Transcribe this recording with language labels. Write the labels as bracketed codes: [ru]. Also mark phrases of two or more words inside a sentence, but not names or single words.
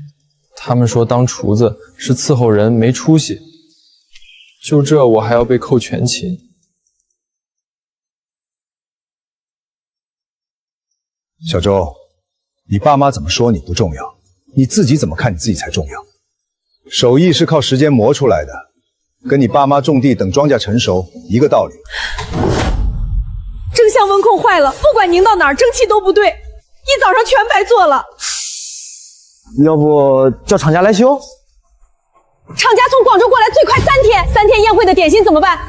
[zh] 他們說當廚子是伺候人，沒出息。就這我還要被扣全勤。小周，你爸媽怎麼說你不重要，你自己怎麼看你自己才重要。手藝是靠時間磨出來的，跟你爸媽種地等莊稼成熟一個道理。蒸箱溫控壞了，不管拧到哪兒，蒸汽都不對，一早上全白做了。要不叫廠家來修？厂家從廣州過來最快3天，3天宴會的點心怎麼辦？